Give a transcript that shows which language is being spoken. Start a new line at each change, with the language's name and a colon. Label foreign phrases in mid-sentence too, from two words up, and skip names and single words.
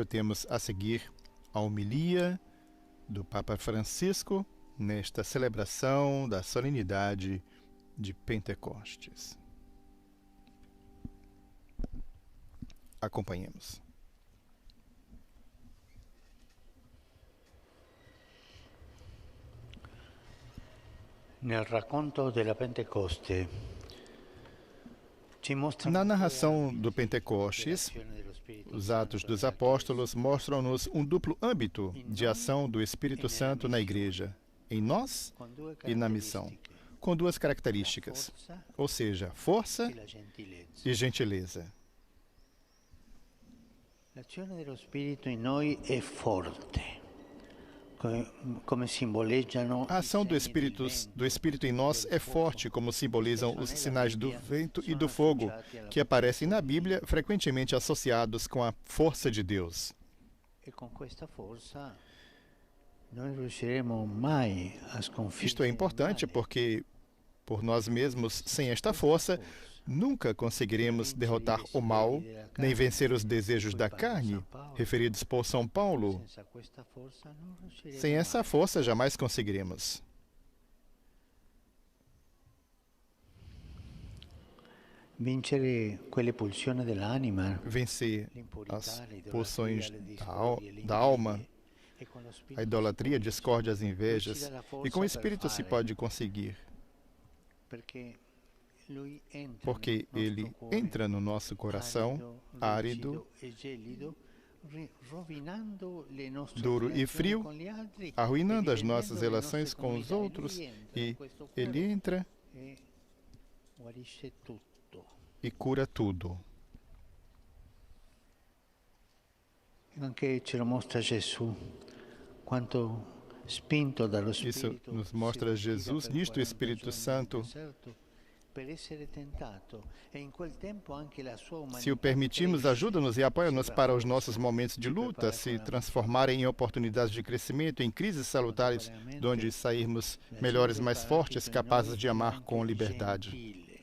Portuguese: temos a seguir a homilia do Papa Francisco nesta celebração da solenidade de Pentecostes. Acompanhemos.
Italian: Nel racconto della Pentecoste,
Portuguese: na narração do Pentecostes, os Atos dos Apóstolos mostram-nos um duplo âmbito de ação do Espírito Santo na Igreja, em nós e na missão, com duas características, ou seja, força e gentileza.
Italian: L'azione dello Spirito in noi è forte, come simboleggiano
Portuguese: A ação do Espírito em nós é forte, como simbolizam os sinais do vento e do fogo, que aparecem na Bíblia, frequentemente associados com a força de Deus.
Italian: E con questa forza non riusciremo mai a sconfiggere.
Portuguese: Isto é importante porque, por nós mesmos, sem esta força, nunca conseguiremos derrotar o mal, nem vencer os desejos da carne, referidos por São Paulo. Sem essa força, jamais conseguiremos.
Italian: Vincere quelle pulsioni dell'anima,
Portuguese: Vencer as pulsões da alma, a idolatria, a discórdia, as invejas, e com o Espírito se pode conseguir, porque ele entra no nosso coração árido, duro e frio, arruinando as nossas relações com os outros, e ele entra e cura tudo.
Italian: Anche ce lo mostra Gesù, quanto spinto dallo
Portuguese: Isso
Italian: Spirito
Portuguese: nos mostra Jesus, nisto o Espírito Santo. Se o permitirmos, ajuda-nos e apoia-nos para os nossos momentos de luta se transformarem em oportunidades de crescimento, em crises salutares, de onde sairmos melhores, mais fortes, capazes de amar com liberdade.